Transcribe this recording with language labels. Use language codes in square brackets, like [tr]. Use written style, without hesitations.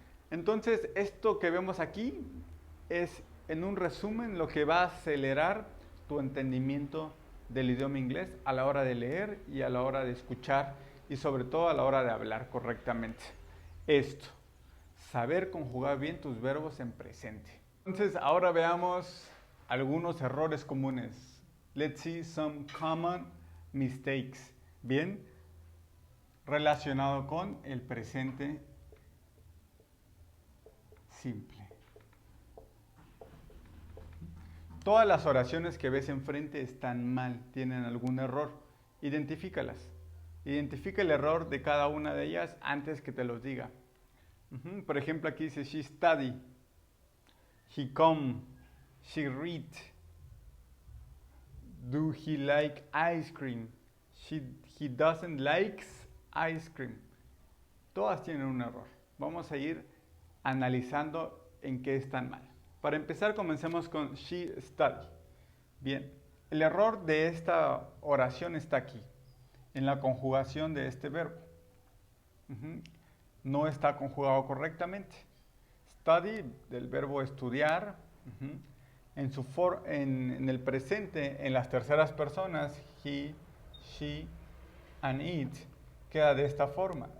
[es] Entonces, esto que vemos aquí es, en un resumen, lo que va a acelerar tu entendimiento del idioma inglés a la hora de leer y a la hora de escuchar y sobre todo a la hora de hablar correctamente. Esto, saber conjugar bien tus verbos en presente. Entonces, ahora veamos algunos errores comunes. [en] Let's see some common mistakes. [es] Bien, relacionado con el presente simple. Todas las oraciones que ves enfrente están mal, tienen algún error. Identifícalas. Identifica el error de cada una de ellas antes que te los diga. Por ejemplo, aquí dice [en] she study, he come, she read. Do he like ice cream? He doesn't like ice cream. [es] Todas tienen un error. Vamos a ir analizando en qué están mal. Para empezar, comencemos con [en] she study. [es] Bien, el error de esta oración está aquí, en la conjugación de este verbo. No está conjugado correctamente. Study, del verbo estudiar, en el presente, en las terceras personas, [en] he, she, and it, [es] queda de esta forma.